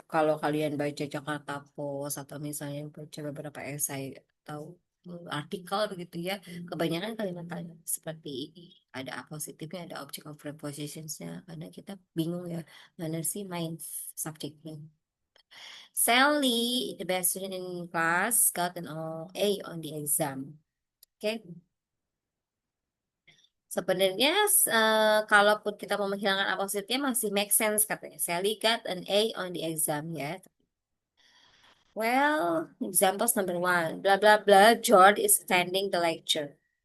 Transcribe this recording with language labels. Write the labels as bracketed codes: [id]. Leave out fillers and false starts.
[id] Kalau kalian baca Jakarta Post atau misalnya baca beberapa esai atau artikel begitu ya, kebanyakan kalimat-kalimat seperti ini ada apositifnya, ada object of prepositionsnya, karena kita bingung ya mana sih main subjeknya. [en] Sally, the best student in class, got an A on the exam. Oke. [id] Sebenarnya kalaupun kita mau menghilangkan apositnya masih make sense katanya. [en] Sally got an A on the exam ya. Well, examples number one. Blah blah blah. George is attending the lecture.